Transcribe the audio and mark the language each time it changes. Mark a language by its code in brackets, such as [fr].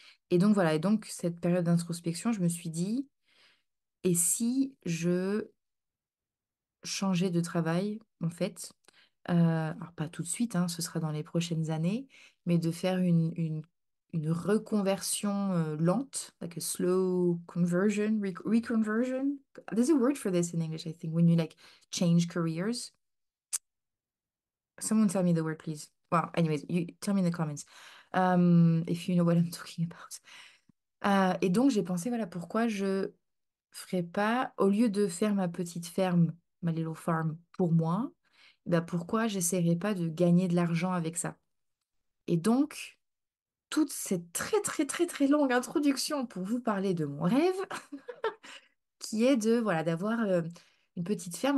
[fr] Et donc, voilà. Et donc, cette période d'introspection, je me suis dit, et si je changer de travail, en fait. Alors, pas tout de suite, hein, ce sera dans les prochaines années, mais de faire une reconversion lente, [en] like a slow conversion, [fr] reconversion. [en] There's a word for this in English, I think, when you like change careers. Someone tell me the word, please. Well, anyways, you tell me in the comments if you know what I'm talking about. [fr] Et donc, j'ai pensé, voilà, pourquoi je ferais pas, au lieu de faire ma petite ferme, ma [en] little farm [fr] pour moi, bah pourquoi j'essaierais pas de gagner de l'argent avec ça? Et donc, toute cette très très très très longue introduction pour vous parler de mon rêve, qui est de, voilà, d'avoir une petite ferme.